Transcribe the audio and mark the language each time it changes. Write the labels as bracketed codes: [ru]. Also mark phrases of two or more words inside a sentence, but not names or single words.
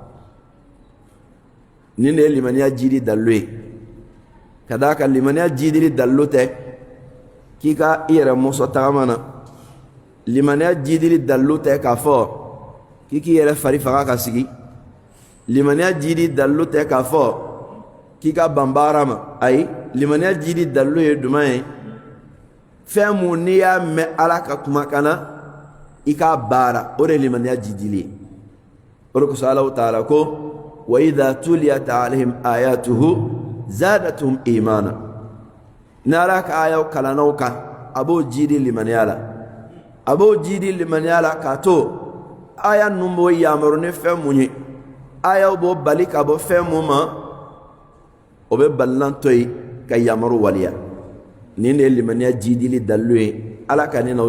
[bm] nin de ye limaniya jidi dallo ye ka d'a kan limaniya jidili dallo tɛ k'i ka i yɛrɛ mɔsɔ tagama na limaniya jidili dallo tɛ k'a fɔ k'i k'i yɛrɛ fari faga ka sigi limaniya jidi dallo tɛ k'a fɔ k'i ka ban baara ma ayi limaniya jidi dallo ye duman ye fɛn mun n'i y'a mɛn ala ka kumakan na i k'a baara o de ye limaniya jidili ye o de kosɔn [ar] الله تعالى [bm] ko [ar] وإذا تليت عليهم آياته زادتهم إيمانا [bm] ni ala ka ayaw kalannaw kan a b'o jidi limaniya la a b'o jidi limaniya la k'a to aya ninnu b'o yamaru ni fɛn mun ye ayaw b'o bali ka bɔ fɛn mun ma o bɛ balilan to yen ka yamaru waliya nin de ye limaniya jidili dalilo ye ala ka ne